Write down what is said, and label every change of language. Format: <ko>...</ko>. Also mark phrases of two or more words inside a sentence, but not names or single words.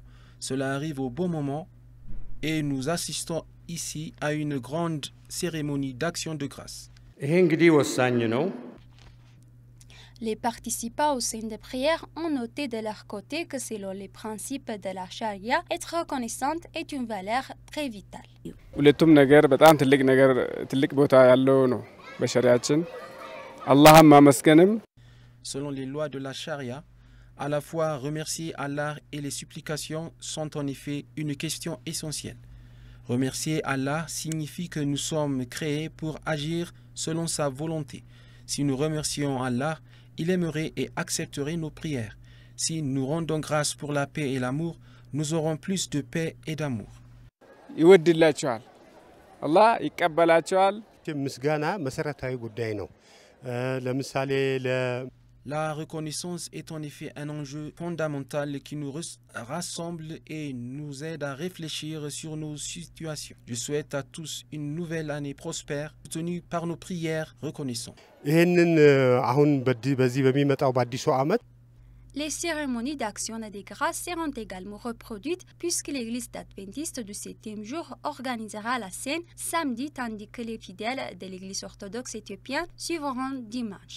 <fr>Cela arrive au bon moment et nous assistons ici à une grande cérémonie d'action de grâce. Les participants au sein des prières ont noté de leur côté que selon les principes de la charia, être reconnaissante est une valeur très vitale.</fr> <am>ሁለቱም ነገር በጣም ትልቅ ቦታ ያለው ነው በሸሪዓችን አላህን ማመስገንም</am> <fr>Selon les lois de la charia, à la fois remercier Allah et les supplications sont en effet une question essentielle. Remercier Allah signifie que nous sommes créés pour agir selon sa volonté. Si nous remercions Allah, il aimerait et accepterait nos prières. Si nous rendons grâce pour la paix et l'amour, nous aurons plus de paix et d'amour.</fr> <am>ይወድላቸዋል አላህ ይቀበላቸዋል ምስጋና መሰረታዊ ጉዳይ ነው ለምሳሌ</am> <fr>La reconnaissance est en effet un enjeu fondamental qui nous rassemble et nous aide à réfléchir sur nos situations. Je souhaite à tous une nouvelle année prospère, soutenue par nos prières reconnaissantes. Les cérémonies d'action de grâce seront également reproduites puisque l'église adventiste du 7e jour organisera la scène samedi tandis que les fidèles de l'église orthodoxe éthiopienne suivront dimanche.</fr>